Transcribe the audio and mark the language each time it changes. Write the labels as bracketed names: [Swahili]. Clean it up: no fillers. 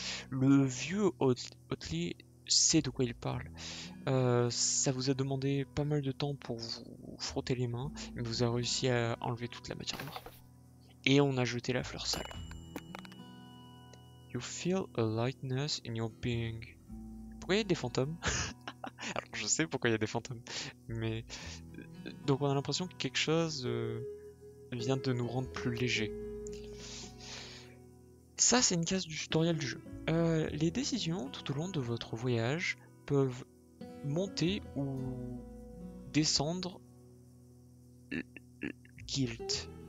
[French] Le vieux Otley sait de quoi il parle. Ça vous a demandé pas mal de temps pour vous frotter les mains, mais vous avez réussi à enlever toute la matière noire. Et on a jeté la fleur sale. [English] You feel a lightness in your being. [French] Pourquoi il y a des fantômes? Alors je sais pourquoi il y a des fantômes, mais donc on a l'impression que quelque chose vient de nous rendre plus légers. Ça c'est une case du tutoriel du jeu. Les décisions tout au long de votre voyage peuvent monter ou descendre guilt.